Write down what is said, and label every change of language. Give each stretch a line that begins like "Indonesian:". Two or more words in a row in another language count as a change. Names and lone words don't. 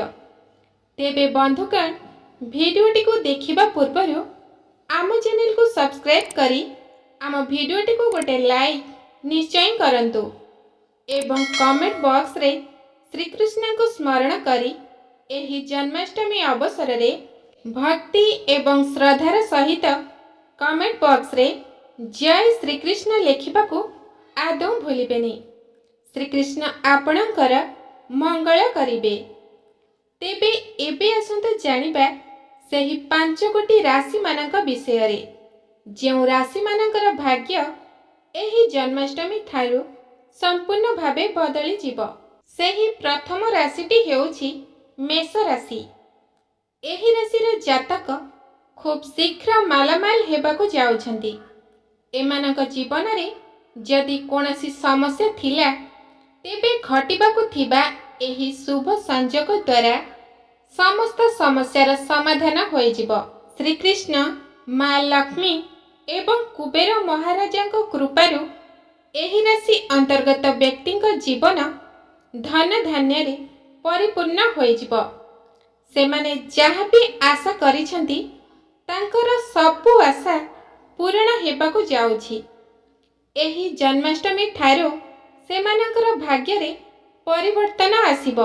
Odia: ତେବେ ବନ୍ଧୁଗଣ, ଭିଡିଓଟି କୁ ଦେଖିବା ପୂର୍ବରୁ ଆମ ଚ୍ୟାନେଲ କୁ ସବସ୍କ୍ରାଇବ କରି ଆମ ଭିଡିଓଟି କୁ ଗୋଟେ ଲାଇକ ନିଶ୍ଚୟ କରନ୍ତୁ ଏବଂ
English: comment box
Odia: ରେ ଶ୍ରୀକୃଷ୍ଣ କୁ ସ୍ମରଣ କରି ଏହି ଜନ୍ମାଷ୍ଟମୀ ଅବସର ରେ ଭକ୍ତି ଏବଂ ଶ୍ରଦ୍ଧାର ସହିତ
English: comment box
Odia: ରେ ଜୟ ଶ୍ରୀକୃଷ୍ଣ ଲେଖିବାକୁ ଆଦୌ ଭୁଲିବେନି। ଶ୍ରୀକୃଷ୍ଣ ଆପଣଙ୍କର ମଙ୍ଗଳ କରିବେ। ତେବେ ଏବେ ଆସନ୍ତୁ ଜାଣିବା ସେହି 5 ଗୋଟି ରାଶି ମାନଙ୍କ ବିଷୟ ରେ। ଯେଉଁ ରାଶି ମାନଙ୍କର ଭାଗ୍ୟ ଏହି ଜନ୍ମାଷ୍ଟମୀ ଠାରୁ ସମ୍ପୂର୍ଣ୍ଣ ଭାବେ ବଦଳି ଯିବ। ସେହି ପ୍ରଥମ ରାଶିଟି ହେଉଛି ମେଷ ରାଶି। ଏହି ରାଶିର ଜାତକ ଖୁବ ଶୀଘ୍ର ମାଲାମାଲ ହେବାକୁ ଯାଉଛନ୍ତି। ଏମାନଙ୍କ ଜୀବନ ରେ ଯଦି କୌଣସି ସମସ୍ୟା ଥିଲା ତେବେ ଘଟିବାକୁ ଥିବା ଏହି ଶୁଭ ସଂଯୋଗ ଦ୍ୱାରା ସମସ୍ତ ସମସ୍ୟାର ସମାଧାନ ହୋଇ ଯିବ। ଶ୍ରୀକୃଷ୍ଣ, ମା ଲକ୍ଷ୍ମୀ ଏବଂ କୁବେର ମହାରାଜଙ୍କ କୃପାରୁ ଏହି ରାଶି ଅନ୍ତର୍ଗତ ବ୍ୟକ୍ତିଙ୍କ ଜୀବନ ଧନ ଧାନ୍ୟ ରେ ପରିପୂର୍ଣ୍ଣ ହୋଇ ଯିବ। ସେମାନେ ଯାହା ବି ଆଶା କରିଛନ୍ତି ତାଙ୍କର ସବୁ ଆଶା ପୂର୍ଣ୍ଣ ହେବାକୁ ଯାଉଛି। ଏହି ଜନ୍ମାଷ୍ଟମୀ ଠାରୁ ସେମାନଙ୍କର ଭାଗ୍ୟ ରେ ପରିବର୍ତ୍ତନ ଆସିବ।